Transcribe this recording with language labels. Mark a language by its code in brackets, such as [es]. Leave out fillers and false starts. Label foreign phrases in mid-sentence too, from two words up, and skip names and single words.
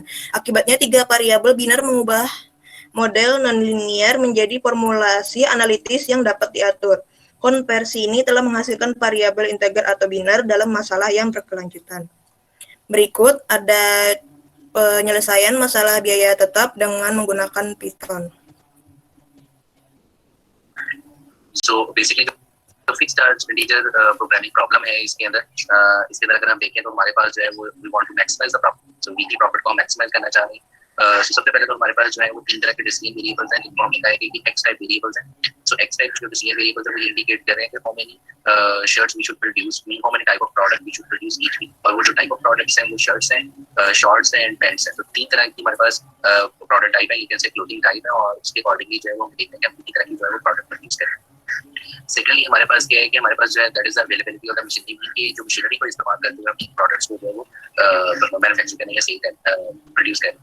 [id] Akibatnya 3 variabel binar mengubah model nonlinear menjadi formulasi analitis yang dapat diatur. Konversi ini telah menghasilkan variabel integer atau binar dalam masalah yang berkelanjutan. Berikut ada penyelesaian masalah biaya tetap dengan menggunakan Python. [en] So basically [hi] तो [en] fixed expenditure programming problem [hi] है इसके अंदर अगर हम देखें तो हमारे पास जो है वो [en] we want to maximize the profit so weekly profit [hi] को हम मैक्सिमाइज करना चाह रहे हैं सो सबसे पहले तो हमारे पास जो है वो 3 तरह के [en] decision variables [hi] हैं जिनको हम कहेंगे कि [en] x type variables [hi] हैं सो [en] x type [hi] जो [en] decision variables [hi] हैं वो इंडिकेट कर रहे हैं कि [en] how many shirts we should produce how many type of product we should produce each week [hi] और वो जो [en] type of products [hi] हैं वो शर्ट्स हैं शॉर्ट्स हैं [en] and pants [hi] हैं तो 3 तरह की हमारे पास [en] product type [hi] है, [en] you can say clothing type [hi] है और उसके अकॉर्डिंगली जो है वो हम देखते हैं कि हम कितनी तरह की जो है वो [en] product produce [hi] करें। सेकेंडली हमारे पास क्या है कि हमारे पास जो है [en] that is availability of the machinery [hi] की जो मशीनरी को इस्तेमाल करते हुए हम प्रोडक्ट्स को जो है वो मैन्युफैक्चर करने या सेल प्रोड्यूस करें।